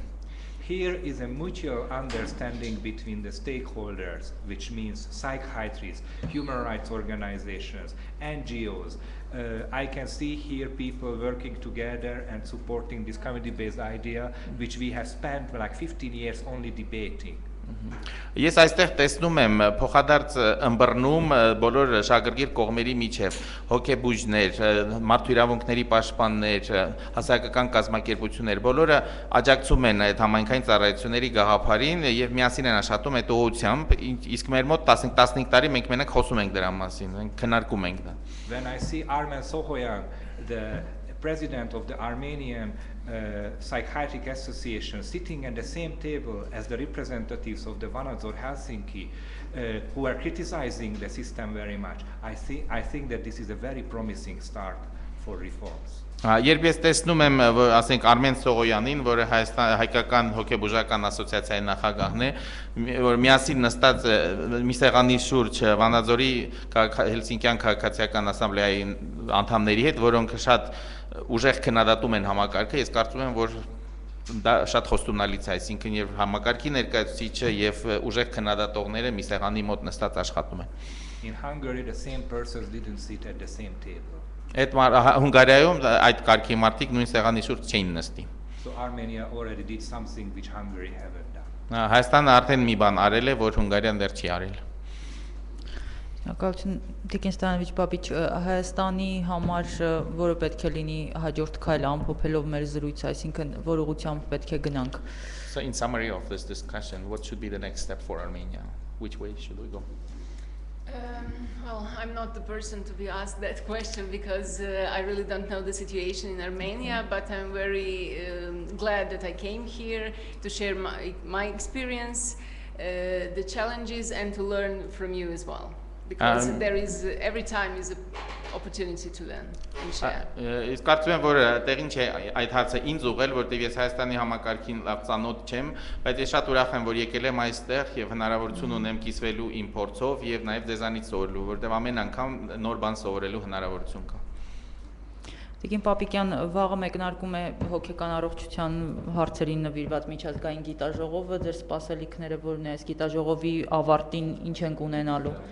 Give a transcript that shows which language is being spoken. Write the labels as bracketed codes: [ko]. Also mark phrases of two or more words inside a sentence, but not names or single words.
[en] Here is a mutual understanding between the stakeholders, which means psychiatrists, human rights organizations, NGOs. I can see here people working together and supporting this community-based idea, which we have spent like 15 years only debating. [hy] Ես այստեղ տեսնում եմ փոխադարձ ըմբռնում բոլոր շահագրգիռ կողմերի միջև հոգեբույժներ, մարդու իրավունքների պաշտպաններ, հասարակական կազմակերպություններ, բոլորը աջակցում են այդ համայնքային ծառայությունների գաղափարին եւ միասին են աշխատում այդ ուղղությամբ, իսկ մեր մոտ 15 տարի մենք մենակ խոսում ենք դրա մասին, մենք քննարկում ենք դա։ [en] When I see Armen Sohoyan, the president of the Armenian Psychiatric Association, sitting at the same table as the representatives of the Vanadzor Helsinki, who are criticizing the system very much, I think that this is a very promising start for reforms. [hy] Երբ ես տեսնում եմ, ասենք Արմեն Սողոյանին, որը հայկական հոգեբուժական ասոցիացիայի նախագահն է, որ միասին նստած մի սեղանի շուրջ Վանաձորի Հելսինկյան քաղաքացիական ասամբլեայի անդամների հետ, որոնք շատ ուժեղ քննադատում են համակարգը, ես կարծում եմ, որ դա շատ խոստումնալից է, այսինքն եւ համակարգի ներկայացուցիչը եւ ուժեղ քննադատողները մի սեղանի մոտ նստած աշխատում են։ [en] In Hungary, the same persons didn't sit at the same table. [hy] Այդ Հունգարիայում այդ կարգի մարդիկ նույն սեղանի շուրջ չէին նստի։ [en] So Armenia already did something which Hungary haven't done. [hy] Հայաստանը արդեն մի բան արել է, որ Հունգարիան դեռ չի արել։ Շնորհակալություն Տիկին Ստոյանովիչ Բաբիչ, Հայաստանի համար որը պետք է լինի հաջորդ քայլը ամփոփելով մեր զրույցը, այսինքն որ ուղղությամբ պետք է գնանք։ [en] So in summary of this discussion, what should be the next step for Armenia? Which way should we go? Well, I'm not the person to be asked that question because I really don't know the situation in Armenia, but I'm very glad that I came here to share my experience, the challenges, and to learn from you as well. Because there is, every time is an opportunity to learn and share. [hy] Իսկ կարծում եմ, որ տեղին չէ այդ հարցը ինձ ուղղել, որտեղ ես Հայաստանի համակարգին լավ ծանոթ չեմ, բայց ես շատ ուրախ եմ, որ եկել եմ այստեղ եւ հնարավորություն ունեմ կիսվելու իմ փորձով եւ նաեւ դեզանից սովորելու, որտեղ ամեն անգամ նոր բան սովորելու հնարավորություն կա։ Տիկին Պապիկյան, վաղը մեկնարկում է հոգեկան առողջության հարցերին նվիրված միջազգային գիտաժողովը, ձեր սպասելիքները որն է այս գիտաժողովի ավարտին ինչ ենք ունենալու։